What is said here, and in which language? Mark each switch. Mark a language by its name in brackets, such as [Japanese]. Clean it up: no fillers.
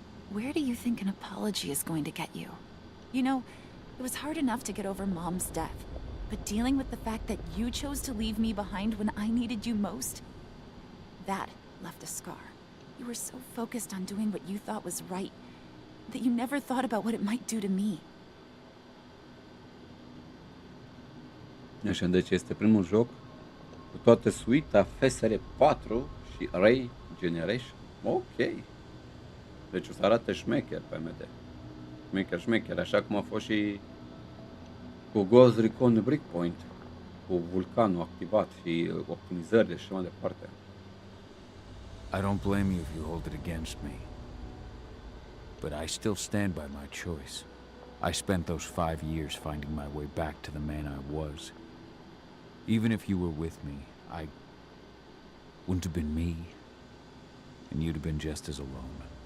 [English] Where do you think an apology is going to get you? You know, it was hard enough to get over Mom's death, but dealing with the fact that you chose to leave me behind when I needed you most, that left a scar. You were so focused on doing what you thought was right, that you never thought about what it might do to me. [Romanian] Așa, deci este primul joc cu toată suita FSR 4 și Ray Generation. Ok. Deci o să arate șmecher pe AMD. Șmecher, așa cum a fost și cu Ghost Recon Breakpoint, cu vulcanul activat și optimizările și mai departe. [English] I don't blame you if you hold it against me. But I still stand by my choice. I spent those 5 years finding my way back to the man I was. Even if you were with me, I wouldn't have been me, and you'd have been just as alone.